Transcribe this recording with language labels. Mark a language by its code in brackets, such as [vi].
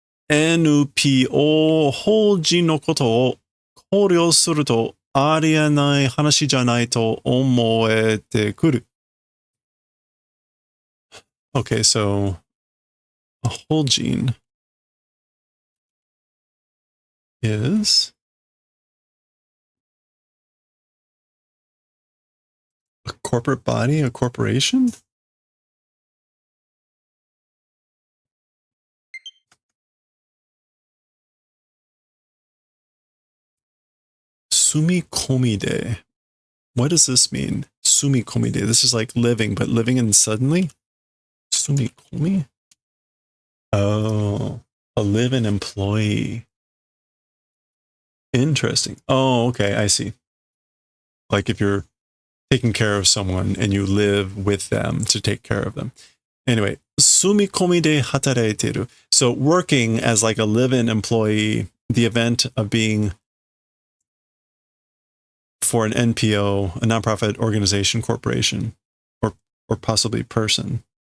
[ja] NPO 法人のことを考慮するとありえない話じゃないと思えてくる. [en] Okay, so a whole gene is a corporate body, a corporation? Sumikomide. What does this mean? Sumikomide. This is like living, but living in suddenly? Sumikomi? Oh, a live-in employee. Interesting. Oh, okay, I see. Like if you're taking care of someone and you live with them to take care of them. Anyway, [ja] 住み込みで働いている. [en] So working as like a live-in employee, the event of being for an NPO, a nonprofit organization, corporation, or possibly person.